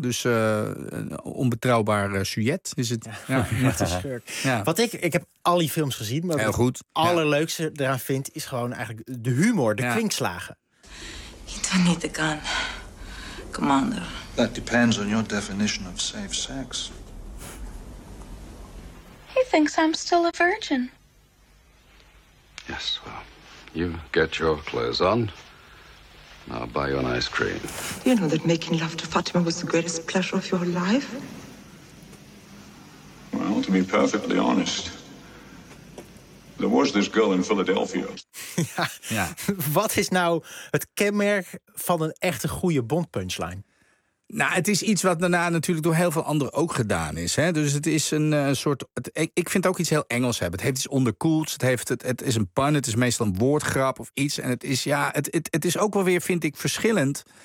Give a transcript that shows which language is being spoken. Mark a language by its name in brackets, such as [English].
[Dutch] Dus een onbetrouwbaar sujet is het. Ja, met de schurk. Ja. Wat ik heb al die films gezien. Maar heel goed. Het allerleukste eraan vind is gewoon eigenlijk de humor, de kwinkslagen. [English] You don't need the gun, Commander. That depends on your definition of safe sex. He thinks I'm still a virgin. Yes, well, you get your clothes on. I'll buy you an ice cream. You know that making love to Fatima was the greatest pleasure of your life? Well, to be perfectly honest, there was this girl in Philadelphia. [Dutch] Ja. Ja. Wat is nou het kenmerk van een echte goede Bond punchline? Nou, het is iets wat daarna natuurlijk door heel veel anderen ook gedaan is. Hè? Dus het is een soort... Ik vind het ook iets heel Engels hebben. Het heeft iets onderkoelds. Het is een pun. Het is meestal een woordgrap of iets. En het is ook wel weer, vind ik, verschillend...